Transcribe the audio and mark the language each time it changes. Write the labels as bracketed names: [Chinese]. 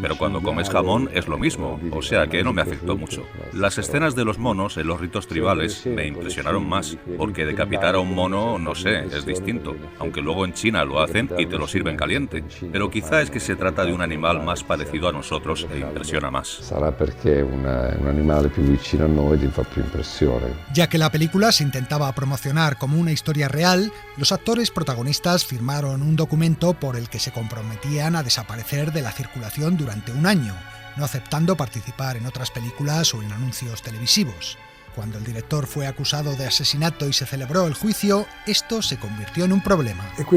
[Spanish] Pero cuando comes jamón es lo mismo, o sea que no me afectó mucho. Las escenas de los monos en los ritos tribales me impresionaron más, porque decapitar a un mono, no sé, es distinto, aunque luego en China lo hacen y te lo sirven caliente. Pero quizá es que se trata de un animal más parecido a nosotros e impresiona más. [Italian] Sarà perché un animale più vicino a noi ti fa più impressione. [Spanish] Ya que la película se intentaba promocionar como una historia real, los actores protagonistas firmaron un documento por el que se comprometían a desaparecer de la circulación durante un año, no aceptando participar en otras películas o en anuncios televisivos. Cuando el director fue acusado de asesinato y se celebró el juicio, esto se convirtió en un problema.